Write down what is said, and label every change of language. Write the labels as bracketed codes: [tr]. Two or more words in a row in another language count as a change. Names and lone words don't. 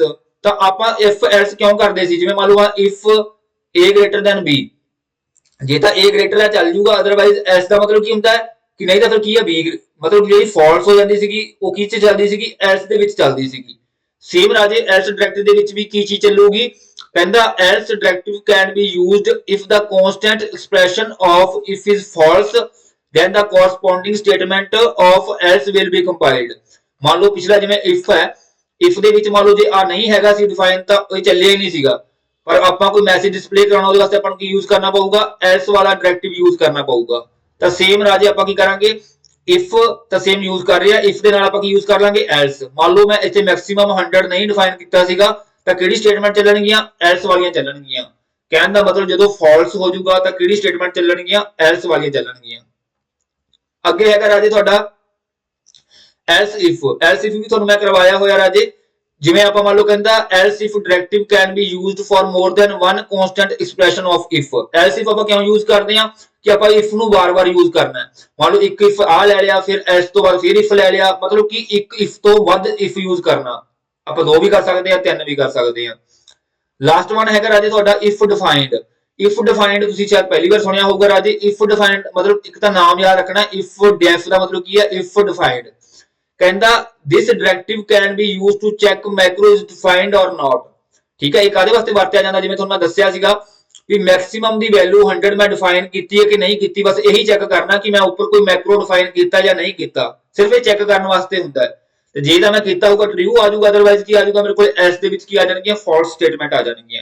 [pa] ਤਾਂ ਆਪਾਂ [en] if else [pa] ਕਿਉਂ ਕਰਦੇ ਸੀ, ਜਿਵੇਂ ਮੰਨ ਲਓ [en] if a greater than b, [pa] ਜੇ ਤਾਂ a ਗ੍ਰੇਟਰ ਹੈ ਚੱਲ ਜੂਗਾ, ਅਦਰਵਾਈਜ਼ ਐਸ ਦਾ ਮਤਲਬ ਕੀ ਹੁੰਦਾ ਹੈ ਕਿ ਨਹੀਂ ਤਾਂ ਫਿਰ ਕੀ ਹੈ b, ਮਤਲਬ ਜਿਹੜੀ ਫਾਲਸ ਹੋ ਜਾਂਦੀ ਸੀਗੀ ਉਹ ਕੀ ਚ ਚੱਲਦੀ ਸੀਗੀ, ਐਲਸ ਦੇ ਵਿੱਚ ਚੱਲਦੀ ਸੀਗੀ। [en] ਸੇਮ ਰਾਜੇ else directive [pa] ਦੇ ਵਿੱਚ ਵੀ ਕੀ ਚੀਜ਼ ਚੱਲੂਗੀ, ਕਹਿੰਦਾ [en] else directive can be used if the constant expression of if is false then the corresponding statement of else will be compiled। [pa] ਮੰਨ ਲਓ ਪਿਛਲਾ ਜਿਵੇਂ if ਹੈ, if ਦੇ ਵਿੱਚ ਮੰਨ ਲਓ ਜੇ ਆ ਨਹੀਂ ਹੈਗਾ ਸੀ ਡਿਫਾਈਨ ਤਾਂ ਇਹ ਚੱਲਿਆ ਹੀ ਨਹੀਂ ਸੀਗਾ, ਪਰ ਆਪਾਂ ਕੋਈ [en] message display [pa] ਕਰਾਉਣਾ ਉਹਦੇ ਵਾਸਤੇ ਆਪਾਂ ਨੂੰ ਕੀ ਯੂਜ਼ ਕਰਨਾ ਪਊਗਾ, else ਵਾਲਾ [en] directive use [pa] ਕਰਨਾ ਪਊਗਾ। ਤਾਂ ਸੇਮ ਰਾਜੇ ਆਪਾਂ ਕੀ ਕਰਾਂਗੇ, if ਤਾਂ [en] same use [pa] ਕਰ ਰਹੇ ਆ, if ਦੇ ਨਾਲ ਆਪਾਂ ਕੀ ਯੂਜ਼ ਕਰ ਲਾਂਗੇ else। ਮੰਨ ਲਓ ਮੈਂ ਇੱਥੇ ਮੈਕਸਿਮਮ 100 ਨਹੀਂ ਡਿਫਾਈਨ ਕੀਤਾ ਸੀਗਾ ਤਾਂ ਕਿਹੜੀ ਸਟੇਟਮੈਂਟ ਚੱਲਣਗੀਆਂ, else ਵਾਲੀਆਂ ਚੱਲਣਗੀਆਂ। ਕਹਿਣ ਦਾ ਮਤਲਬ ਜਦੋਂ ਫਾਲਸ ਹੋ ਜਾਊਗਾ ਤਾਂ ਕਿਹੜੀ ਸਟੇਟਮੈਂਟ ਚੱਲਣਗੀਆਂ, else ਵਾਲੀਆਂ ਚੱਲਣਗੀਆਂ। ਅੱਗੇ ਹੈਗਾ ਰਾਜੇ ਤੁਹਾਡਾ [en] else if [pa] ਵੀ ਤੁਹਾਨੂੰ ਮੈਂ ਕਰਵਾਇਆ ਹੋਇਆ ਰਾਜੇ। ਜਿਵੇਂ ਆਪਾਂ ਮੰਨ ਲਓ ਕਹਿੰਦਾ [en] else if directive can be used for more than one constant expression of if। else if [pa] ਆਪਾਂ ਕਿਉਂ ਯੂਜ਼ ਕਰਦੇ ਆ ਕਿ ਆਪਾਂ if ਨੂੰ ਵਾਰ-ਵਾਰ ਯੂਜ਼ ਕਰਨਾ ਹੈ। ਮੰਨ ਲਓ ਇੱਕ if ਆ ਲੈ ਲਿਆ, ਫਿਰ else ਤੋਂ ਬਾਅਦ ਫਿਰ if ਲੈ ਲਿਆ, ਮਤਲਬ ਕਿ ਇੱਕ if ਤੋਂ ਵੱਧ [en] if use [pa] ਕਰਨਾ। ਆਪਾਂ ਦੋ ਵੀ ਕਰ ਸਕਦੇ ਆ, ਤਿੰਨ ਵੀ ਕਰ ਸਕਦੇ ਆ। [en] last one [pa] ਹੈਗਾ ਰਾਜੇ ਤੁਹਾਡਾ [en] if defined। if defined [pa] ਤੁਸੀਂ ਸ਼ਾਇਦ ਪਹਿਲੀ ਵਾਰ ਸੁਣਿਆ ਹੋਊਗਾ ਰਾਜੇ। [en] if defined [pa] ਮਤਲਬ ਇੱਕ ਤਾਂ ਨਾਮ ਯਾਦ ਰੱਖਣਾ, [en] if def [pa] ਦਾ ਮਤਲਬ ਕੀ ਹੈ, [en] if defined। ਕਹਿੰਦਾ this directive can be used to check macro is defined or not। [pa] ਠੀਕ ਹੈ, ਇਹ ਕਾਦੇ ਵਾਸਤੇ ਵਰਤਿਆ ਜਾਂਦਾ, ਜਿਵੇਂ ਤੁਹਾਨੂੰ ਮੈਂ ਦੱਸਿਆ ਸੀਗਾ ਵੀ ਮੈਕਸਿਮਮ ਦੀ ਵੈਲਿਊ 100 ਮੈਂ ਡਿਫਾਈਨ ਕੀਤੀ ਹੈ ਕਿ ਨਹੀਂ ਕੀਤੀ, ਬਸ ਇਹੀ ਚੈੱਕ ਕਰਨਾ ਕਿ ਮੈਂ ਉੱਪਰ ਕੋਈ [en] macro define [pa] ਕੀਤਾ ਜਾਂ ਨਹੀਂ ਕੀਤਾ, ਸਿਰਫ ਇਹ ਚੈੱਕ ਕਰਨ ਵਾਸਤੇ ਹੁੰਦਾ ਹੈ। ਤੇ ਜੇ ਤਾਂ ਮੈਂ ਕੀਤਾ ਹੋਊਗਾ ਟਰੂ ਆ ਜਾਊਗਾ, ਅਦਰਵਾਈਜ਼ ਕੀ ਆ ਜਾਊਗਾ, ਮੇਰੇ ਕੋਲ ਐਸ ਦੇ ਵਿੱਚ ਕੀ ਆ ਜਾਣਗੀਆਂ, [en] false statement [pa] ਆ ਜਾਣਗੀਆਂ।